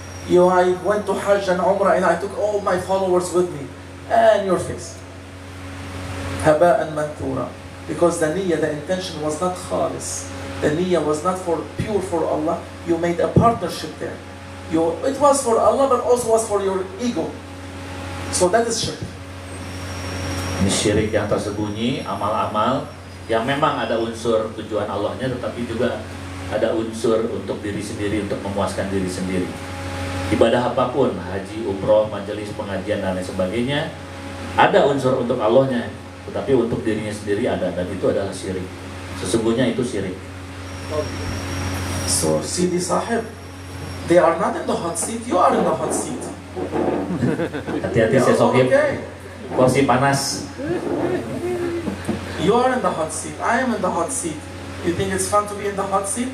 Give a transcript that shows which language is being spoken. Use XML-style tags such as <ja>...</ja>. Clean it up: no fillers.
<en>I went to Hajj and Umrah and I took all my followers with me. And your face.</en> <ar>Haba'an manthura.</ar> <en>Because the niyyah, the intention was not khalis. The niyyah was not pure for Allah. You made a partnership there. It was for Allah but also was for your ego. So that is shirk.</en> <id>Ini syirik yang tersembunyi, amal-amal yang memang ada unsur tujuan Allahnya, tetapi juga ada unsur untuk diri sendiri, untuk memuaskan diri sendiri. Ibadah apapun, haji, umroh, majelis, pengajian, dan lain sebagainya, ada unsur untuk Allahnya, tetapi untuk dirinya sendiri ada, dan itu adalah syirik. Sesungguhnya itu syirik.</id> <en>So Sidi Sahib, they are not in the hot seat, you are in the hot seat.</en> <id>Hati-hati Syekh Sohib,</id> <en>Okay.</en> <id>kursi panas.</id> <en>You are in the hot seat, I am in the hot seat. You think it's fun to be in the hot seat?</en>